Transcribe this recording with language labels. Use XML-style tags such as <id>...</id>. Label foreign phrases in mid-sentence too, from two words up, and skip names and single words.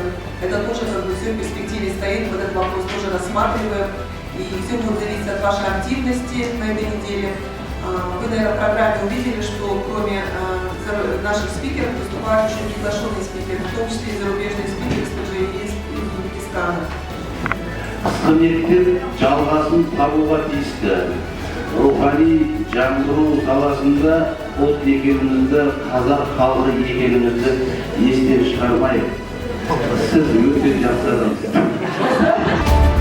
<ru>Это тоже все в перспективе стоит, вот этот вопрос тоже рассматриваем. И все будет зависеть от вашей активности на этой неделе. Вы, наверное, в программе увидели, что кроме наших спикеров выступают еще приглашенные спикеры, в том числе и зарубежные спикеры, кстати, из Узбекистана.</ru> <kk>Қызметтер жалғасын табуға тиісті. Рухани жаңғыру саласында ұлт екенімізді, қазақ халқы екенімізді естен шығармайық. Сіз өте жақсы адамсыз.</kk>